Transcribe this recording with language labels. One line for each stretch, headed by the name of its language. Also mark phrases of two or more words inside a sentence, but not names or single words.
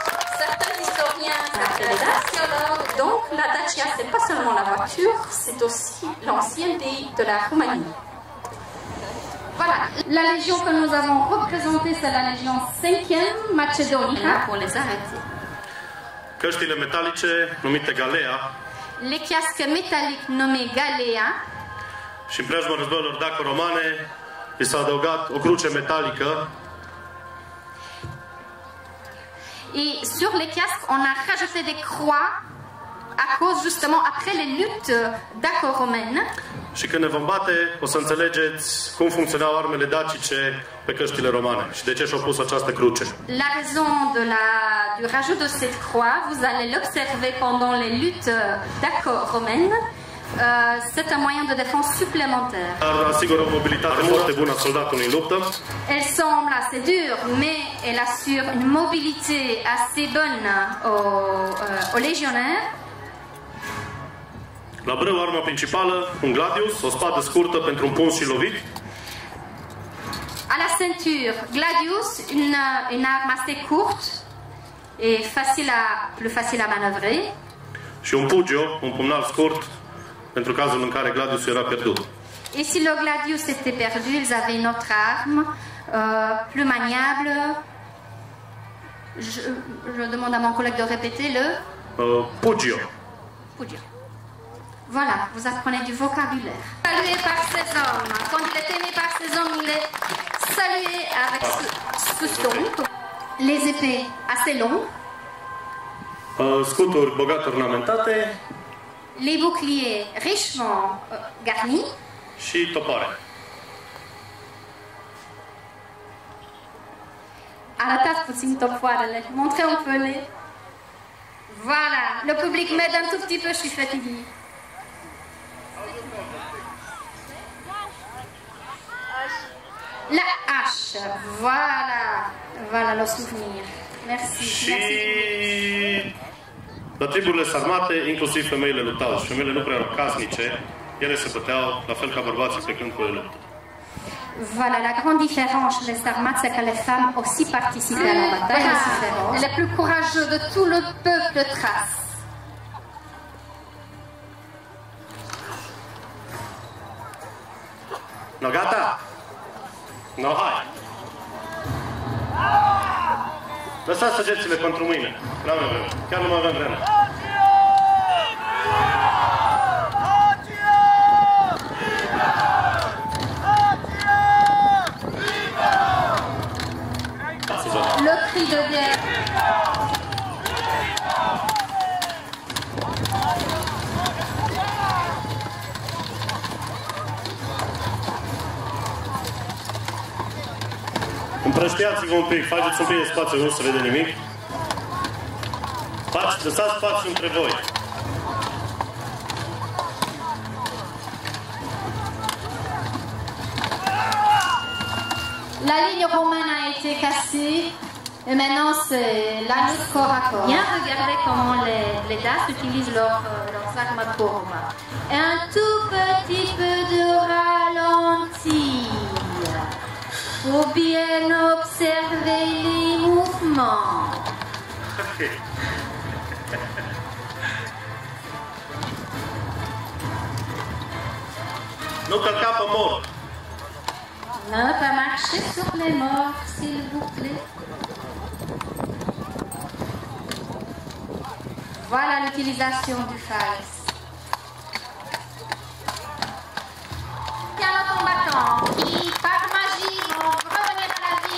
French: Certains historiens, certains archéologues, donc la Dacia, c'est pas seulement la voiture, c'est aussi l'ancien pays de la Roumanie. Voilà, la légion que nous avons représentée, c'est la légion 5e Macedonica. Pour les arrêter.
Romanian: Căștile metalice numite Galea.
French: Les casques métalliques nommés Galea.
Romanian: Și în preajma războiilor daco-romane i s-a adăugat o cruce metalică.
French: Et sur les casques, on a rajouté des croix à cause justement après les luttes daco-romaines.
Romanian: Și când ne vom bate, o să înțelegeți cum funcționau armele dacice pe căștile romane și de ce și-au pus această cruce.
French: La raison du rajout de cette croix, vous allez l'observer pendant les luttes daco-romaines. C'est un moyen de défense supplémentaire.
Romanian: Dar asigură o mobilitate foarte bună a soldatului în luptă.
French: Elle semble assez dure, mais elle assure une mobilité assez bonne aux légionnaires.
Romanian: La brâu, arma principală, un gladius, o spadă scurtă pentru un puns și lovit.
French: À la ceinture, gladius, une arme assez courte et plus facile à manœuvrer.
Romanian: Și un pugio, un pumnal scurt, pentru cazul în care gladiusul era pierdut.
French: Et si le gladius était perdu, ils avaient une autre arme, plus maniable. Je demande à mon collègue de répéter le... Pugio. Pugio. Voilà, vous apprenez du vocabulaire. Salué par ses hommes. Quand il est aimé par ses hommes, il est salué avec ce son. Les épées assez longues.
Romanian: Scuturi bogat ornamentate.
French: Les boucliers richement garnis.
Romanian: Și topare. Arătați puțin topoarele.
French: Montrez un peu les... Voilà, le public m'aide un tout petit peu, je suis fatiguée. La hache, voilà le souvenir. Merci.
Romanian: Și la triburile sarmate, inclusiv femeile luptau. Și femeile nu prea erau casnice, ele se băteau la fel ca bărbații pe câmpurile luptă.
French: Voilà, la grande différence chez les armates, c'est que les femmes aussi participaient à la bataille. Voilà. Les plus courageux de tout le peuple thrace.
Romanian: No, gata? No, hai! Lăsați săgețile pentru mâine. Nu avem vreme. Chiar nu mai avem vreme.
French: Le cri de guerre.
Romanian: Împrăștiați-vă un pic, faceți un pic de spațiu, nu se vede nimic. Lăsați spațiu între voi.
French: La ligne romaine a été cassée et maintenant c'est la lutte corps à corps. Bien regardez comment les Daces utilisent leurs armes courbes. Un tout petit peu de ralenti. Faut bien observer les mouvements.
Romanian: Nu călca pe mor.
French: Ne pas marcher sur les morts, s'il vous plaît. Voilà l'utilisation du false. Tiens le combattant qui, par magie, vont revenir à la vie.